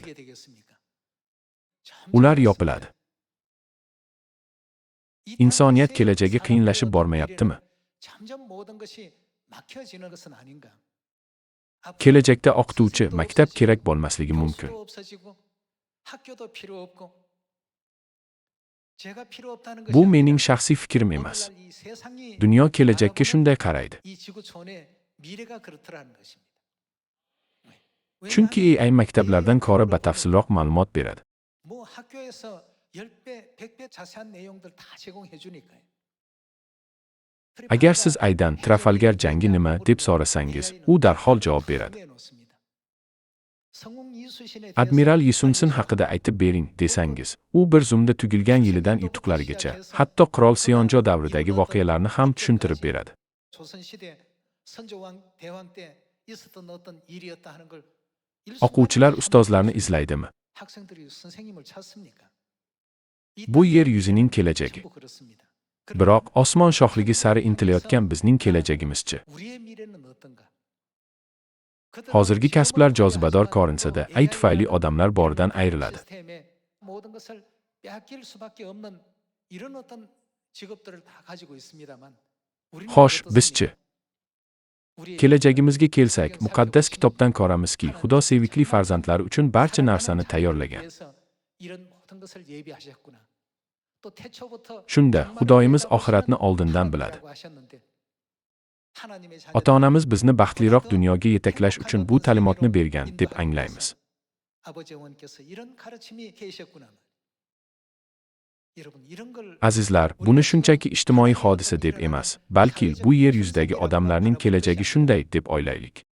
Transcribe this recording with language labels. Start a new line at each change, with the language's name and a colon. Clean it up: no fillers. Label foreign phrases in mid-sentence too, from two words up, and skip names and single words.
Korean: 어떻게 되겠습니까?
Uzbek: Ular
Korean: 점점
Uzbek: yopiladi.
Korean: 이
Uzbek: Insoniyat
Korean: 땅에서의
Uzbek: kelajagi
Korean: 사람들의
Uzbek: qiyinlashib
Korean: 어떤
Uzbek: bormayaptimi?
Korean: 미래는 점점 모든 것이 막혀지는 것은 아닌가? 앞으로
Uzbek: Kelajakda o'qituvchi,
Korean: 선생님도
Uzbek: maktab
Korean: 없어지고,
Uzbek: kerak bo'lmasligi mumkin.
Korean: 교수도 없어지고, 학교도 필요 없고, 제가 필요 없다는 것이
Uzbek: Bu
Korean: 아니라
Uzbek: mening shaxsiy fikrim emas.
Korean: 오늘날 이 세상이
Uzbek: Dunyo kelajakka
Korean: 바라보는
Uzbek: shunday qaraydi.
Korean: 이 지구촌의 미래가 그렇더라는 것입니다. 왜
Uzbek: Chunki
Korean: 나는
Uzbek: AI maktablardan ko'ra batafsilroq ma'lumot beradi.
Korean: 뭐 학교에서 10배, 100배 자세한 내용들 다 제공해 주니까요.
Uzbek: Agar siz Aydan Trafalgar jangi nima deb so'rasangiz, u darhol javob beradi. Admiral Yisunsin haqida aytib bering desangiz, u bir zumda tugilgan yilidan yutuqlarigacha, hatto qirol Seonjo davridagi voqealarni ham tushuntirib beradi. O'quvchilar ustozlarni izlaydimi? Bu yer yuzining kelajagi. Biroq osmon shohligi sari intilayotgan bizning kelajagimizchi? Hozirgi kasblar jozibador ko'rinsa-da, ay tufayli odamlar boridan ayriladi.
Korean: 모든 것을 빼앗길 수밖에 없는 이런 어떤 직업들을 다 가지고 있습니다만 우리는
Uzbek: Xo'sh,
Korean: 어떻습니까?
Uzbek: bizchi?
Korean: 우리의
Uzbek: Kelajagimizga kelsak, muqaddas kitobdan ko'ramizki, Xudo sevikli farzandlari uchun barcha narsani tayyorlagan.
Korean: 이런 모든 것을 예비하셨구나. 또 태초부터
Uzbek: Shunda Xudoyimiz oxiratni oldindan biladi. Ota-onamiz bizni baxtliroq dunyoga yetaklash uchun bu ta'limotni bergan deb anglaymiz. Azizlar, buni shunchaki ijtimoiy hodisa deb emas, balki bu yer yuzidagi odamlarning kelajagi shunday deb o'ylaylik.